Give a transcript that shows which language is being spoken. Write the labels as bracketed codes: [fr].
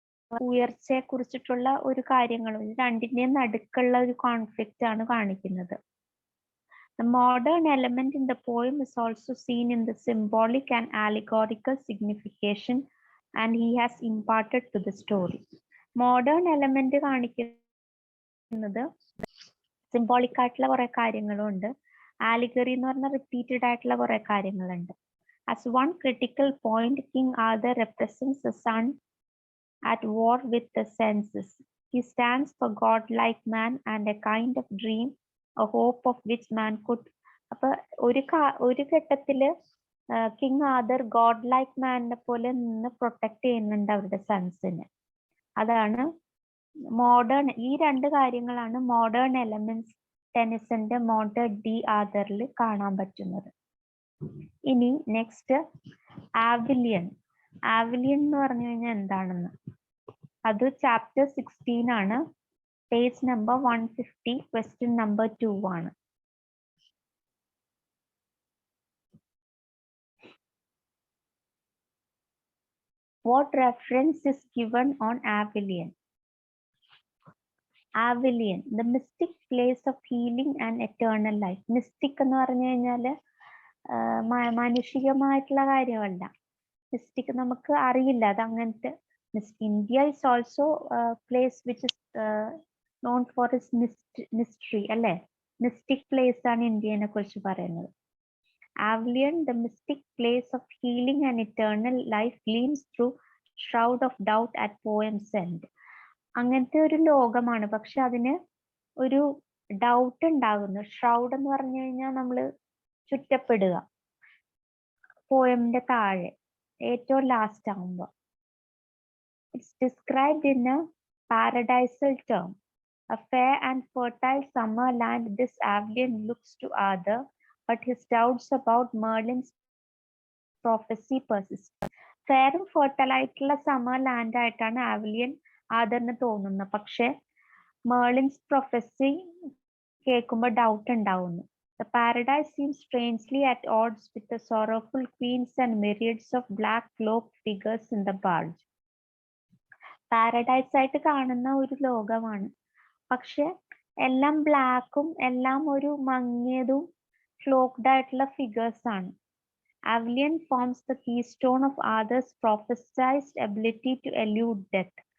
[ml] ഉയർച്ചയെ കുറിച്ചിട്ടുള്ള ഒരു കാര്യങ്ങളും രണ്ടിന്റെയും നടുക്കുള്ള ഒരു കോൺഫ്ലിക്റ്റ് ആണ് കാണിക്കുന്നത്. [en] The modern element in the poem is also seen in the symbolic and allegorical signification and he has imparted to the story. [ml] Modern element കാണിക്കുന്നത് സിംബോളിക് ആയിട്ടുള്ള കുറെ കാര്യങ്ങളും ഉണ്ട്. ആലിഗറി എന്ന് പറഞ്ഞാൽ റിപ്പീറ്റഡ് ആയിട്ടുള്ള കുറെ കാര്യങ്ങളുണ്ട്. [en] As one critical point, King Arthur represents the sun at war with the senses. He stands for godlike man and a kind of dream, a hope of which man could. [ml] അപ്പൊ ഒരു ഘട്ടത്തില് king other God like മാനിനെ പോലെ നിന്ന് protect ചെയ്യുന്നുണ്ട് അവരുടെ സൺസിനെ. അതാണ് modern. ഈ രണ്ട് കാര്യങ്ങളാണ് മോഡേൺ എലമെന്റ്സ് ടെനിസന്റെ മോണ്ടെ ഡി ആദറിൽ കാണാൻ പറ്റുന്നത്. ഇനി നെക്സ്റ്റ് ആവിലിയൻ. ആവിലിയൻ എന്ന് പറഞ്ഞു കഴിഞ്ഞാൽ എന്താണെന്ന്, അത് ചാപ്റ്റർ 16 ആണ്. പേജ് നമ്പർ 150, ക്വസ്റ്റ്യൻ നമ്പർ 2 ആണ്. [en] What reference is given on Avilion? Avilion, the mystic place of healing and eternal life. [ml] Mystic എന്ന് പറഞ്ഞു കഴിഞ്ഞാല് മാനുഷികമായിട്ടുള്ള കാര്യമല്ല. മിസ്റ്റിക് നമുക്ക് അറിയില്ല, അത് അങ്ങനത്തെ. [en] India is also a place which is known for its mystery, അല്ലെ? [ml] മിസ്റ്റിക് പ്ലേസ് ആണ് ഇന്ത്യനെ കുറിച്ച് പറയുന്നത്. [en] Avilion, the mystic place of healing and eternal life, gleams through shroud of doubt at poem's end. [ml] അങ്ങനത്തെ ഒരു ലോകമാണ്, പക്ഷെ അതിന് ഒരു ഡൗട്ട് ഉണ്ടാകുന്നു. ഷ്രൗഡ് എന്ന് പറഞ്ഞു കഴിഞ്ഞാൽ നമ്മള് ചുറ്റപ്പെടുക, പോയമിന്റെ താഴെ ഏറ്റവും ലാസ്റ്റ് ആകുമ്പോ. [en] It's described in a paradisal term. A fair and fertile summer land, this Avilion looks to Arthur, but his doubts about Merlin's prophecy persist. [ml] Fair and fertile ആയിട്ടുള്ള സമ്മർ ലാൻഡ് ആയിട്ടാണ് ആവിലിയൻ ആദറിന് തോന്നുന്നത്. പക്ഷെ മേർലിൻസ് പ്രൊഫസി കേൾക്കുമ്പോൾ doubt ഉണ്ടാവുന്നു. [en] The paradise seems strangely at odds with the sorrowful queens and myriads of black cloaked figures in the barge. [ml] Paradise ആയിട്ട് കാണുന്ന ഒരു ലോകമാണ്, പക്ഷെ എല്ലാം ബ്ലാക്കും എല്ലാം ഒരു മങ്ങിയതും ക്ലോക്ക്ഡ് ആയിട്ടുള്ള ഫിഗേഴ്സ് ആണ്. [en] Avilion forms the keystone of Arthur's prophesied ability to elude death.